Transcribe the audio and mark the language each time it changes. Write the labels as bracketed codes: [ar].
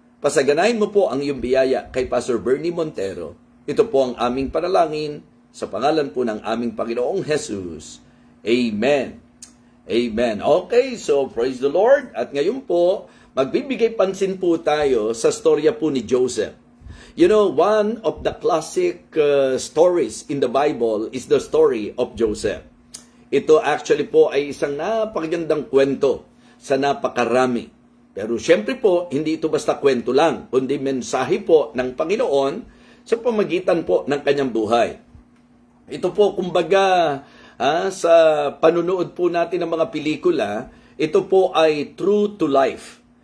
[tl] Pasaganahin mo po ang iyong biyaya kay Pastor Bernie Montero. Ito po ang aming panalangin, sa pangalan po ng aming Panginoong Jesus. Amen. Amen. [en] Okay, so praise the Lord. [tl] At ngayon po, magbibigay pansin po tayo sa storya po ni Joseph. [en] You know, one of the classic stories in the Bible is the story of Joseph. [tl] Ito actually po ay isang napakagandang kwento sa napakarami. Pero syempre po, hindi ito basta kwento lang, kundi mensahe po ng Panginoon sa pamagitan po ng kanyang buhay. Ito po, kumbaga, sa panunood po natin ng mga pelikula, ito po ay [en] true to life.